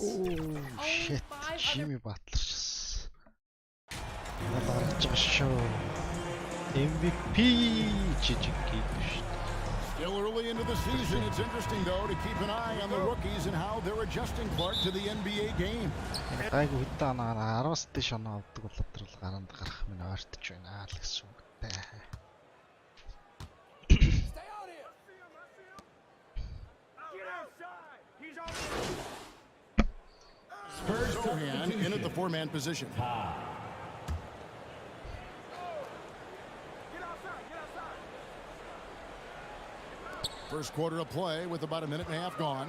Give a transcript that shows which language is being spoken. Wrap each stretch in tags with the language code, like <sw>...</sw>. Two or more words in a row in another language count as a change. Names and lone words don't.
<en>Oh shit, Jimmy Butler. MVP Still early into the season. It's interesting, though, to keep an eye on the rookies and how they're adjusting, Clark, to the NBA game.</en> <mn>Гайгүй хитаанаа 10-аас дээш оноо авдаг бол тэр гаранд гарах минь ойртож байна л гэсэн үгтэй.</mn> <en>Spurs Hahan in at the four-man position. First quarter of play with about a minute and a half gone.</en>